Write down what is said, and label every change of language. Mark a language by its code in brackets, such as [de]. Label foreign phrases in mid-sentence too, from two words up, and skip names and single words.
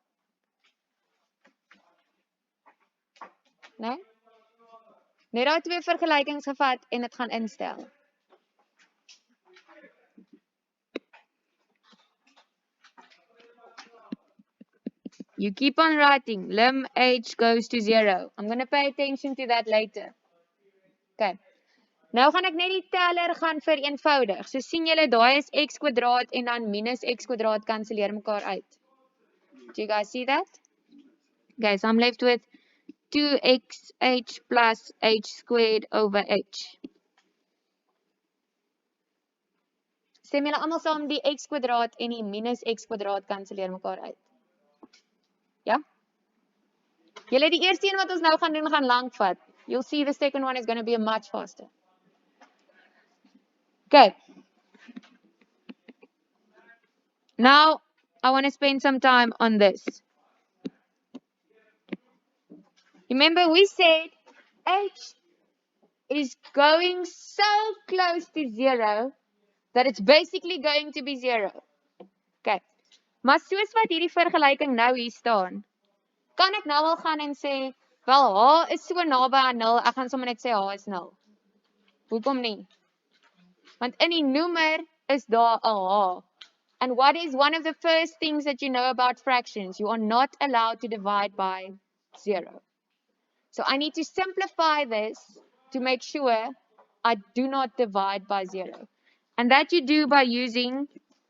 [af] Nee? Net daai twee vergelykings gevat en dit gaan instel. [en] You keep on writing. Lim h goes to 0. I'm going to pay attention to that later. Okay. [af] Nou gaan ek net die teller gaan vereenvoudig. So sien julle daai is x kwadraat en dan minus x kwadraat kanselleer mekaar uit. [en] Do you guys see that? Okay, so I'm left with 2xh plus h squared over h. [af] Stem julle almal saam die x kwadraat en die minus x kwadraat kanselleer mekaar uit. Ja? Julle die eerste een wat ons nou gaan doen gaan lank vat. [en] You'll see the second one is going to be much faster. Okay. Now, I want to spend some time on this. Remember, we said h is going so close to 0 that it's basically going to be 0. Okay. [af] Maar soos wat hierdie vergelyking nou hier staan, kan ek nou al gaan en sê, wel, h is so naby aan 0, ek gaan sommer net sê h is 0. Hoekom nie? Want in die noemer is daar 'n h. [en] And what is one of the first things that you know about fractions? You are not allowed to divide by 0. So I need to simplify this to make sure I do not divide by 0. And that you do by using